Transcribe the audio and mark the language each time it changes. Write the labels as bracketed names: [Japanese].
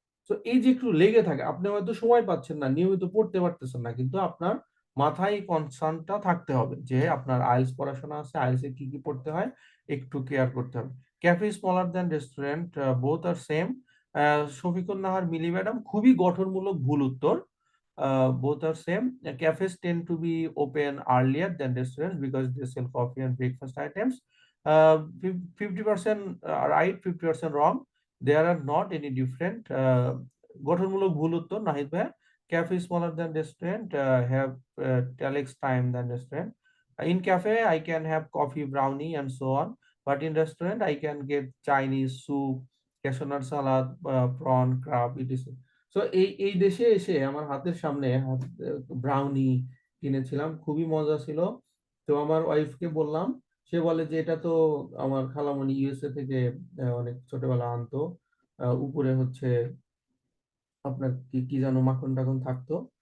[Bangla] তো এই যে একটু লেগে থাকে, আপনি হয়তো সময় পাচ্ছেন না, নিয়মিত পড়তে পারতেছেন না, কিন্তু আপনার মাথায় কনসার্নটা থাকতে হবে যে আপনার আইএলটিএস পড়াশোনা আছে, আইএলটিএস এ কি কি পড়তে হয় একটু কেয়ার করতে হবে। [English] Cafe smaller than restaurant, both are same. Shafikun Nahar Mili madam [Bangla] খুবই গঠনমূলক ভুল উত্তর। [English] Both are same. Cafes tend to be open earlier than restaurants because they sell coffee and breakfast items. 50% right, 50% wrong. There are not any different. [Bangla] গঠনমূলক ভুল উত্তর [English] নাহিদ ভাই। Cafe is smaller than restaurant, have telex time than restaurant. In cafe, I can have coffee, brownie, and so on. But in restaurant, I can get Chinese soup, cashew nut salad, prawn, crab, ETC. [Bangla] So এই দেশে এসে আমার হাতের সামনে brownie কিনেছিলাম, খুবই মজা ছিল। তো আমার ওয়াইফকে বললাম, সে বলে যে এটা তো আমার খালামণি ইউএসএ থেকে অনেক ছোটবেলা আনতো, উপরে হচ্ছে আপনার কি কি যেন মাখন টাখন থাকতো।